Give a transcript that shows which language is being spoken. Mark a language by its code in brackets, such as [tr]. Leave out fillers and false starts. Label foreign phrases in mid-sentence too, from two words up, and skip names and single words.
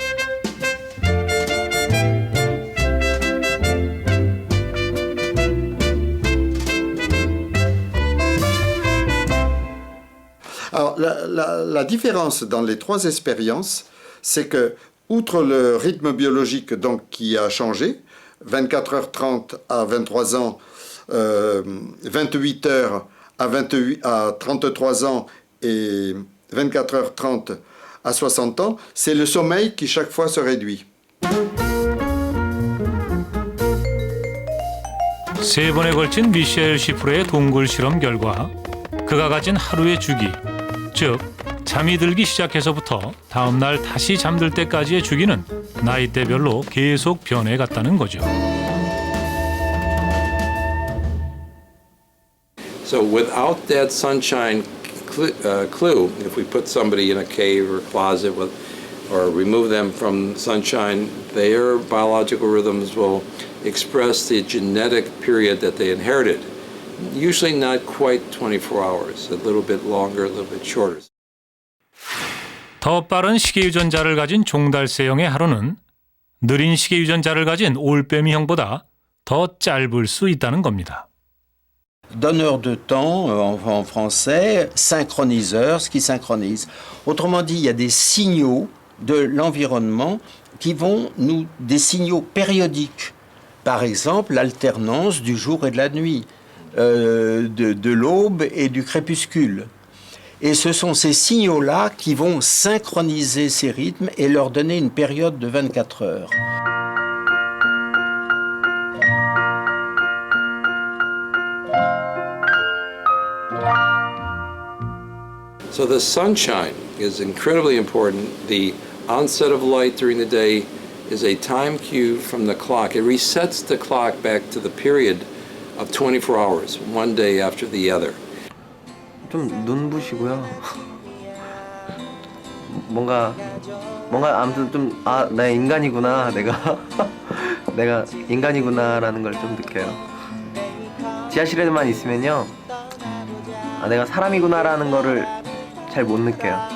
[fr] Alors, la différence dans les trois expériences, c'est que, outre le rythme biologique donc, qui a changé, 24h30 à 23 ans, 28h à 33 ans et 24h30 à 60 ans, c'est le sommeil qui chaque fois se réduit. [ko] 세 번에 걸친 미셸 시프로의 동굴 실험 결과 그가 가진 하루의 주기, 즉 잠이 들기 시작해서부터 다음 날 다시 잠들 때까지의 주기는 나이대별로 계속 변해갔다는 거죠. [en] So without that sunshine clue, if we put somebody in a cave or closet or remove them from sunshine, their biological rhythms will express the genetic period that they inherited. Usually not quite 24 hours, a little bit longer, a little bit shorter. [ko] 더 빠른 시계 유전자를 가진 종달새형의 하루는 느린 시계 유전자를 가진 올빼미형보다 더 짧을 수 있다는 겁니다. [fr] Donneur de temps, en français, synchroniseur, ce qui synchronise. Autrement dit, il y a des signaux de l'environnement qui vont des signaux périodiques. Par exemple, l'alternance du jour et de la nuit, de l'aube et du crépuscule. Et ce sont ces signaux-là qui vont synchroniser ces rythmes et leur donner une période de 24 heures. [en] So the sunshine is incredibly important. The onset of light during the day is a time cue from the clock. It resets the clock back to the period of 24 hours, one day after the other. [ko] 좀 눈부시고요. 뭔가 아무튼 좀 나 인간이구나. 내가 인간이구나라는 걸 좀 느껴요. 지하실에만 있으면요. 내가 사람이구나라는 거를 잘 못 느껴요.